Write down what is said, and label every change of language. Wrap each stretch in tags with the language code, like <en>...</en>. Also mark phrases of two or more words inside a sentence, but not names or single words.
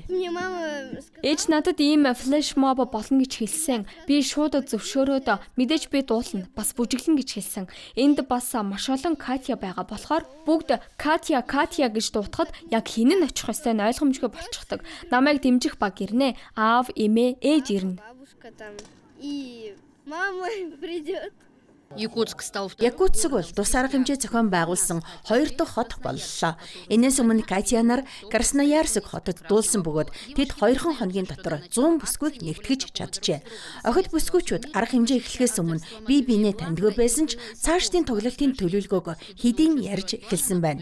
<mn>Ээж надад ийм флэш моб болно гэж хэлсэн. Би шууд зөвшөөрөөд мэдээж би дуулна. Бас бүжиглэн гэж хэлсэн. Энд бас маш олон Катя байгаа болохоор бүгд Катя гэж дуутахад яг хин нь очих ёстой нь ойлгомжгүй болчихдог. Намайг дэмжих баг ирнэ. Аав, эмээ, ээж ирнэ.</mn> <ru>Мама придет.</ru> <mn>Якутск бол тус арга хэмжээ зохион байгуулсан 2 дахь хот боллоо. Энээс өмнө Катя нар Красноярск хотод дуулсан бөгөөд тэд 2 хоногийн дотор 100 бүсгүйг нэгтгэж чаджээ. Охид бүсгүйчүүд арга хэмжээ эхлэхээс өмнө бие биенээ таньдгүй байсан ч цаашдын тоглолтын төлөвлөгөөг хэдийн ярьж эхэлсэн байна.</mn>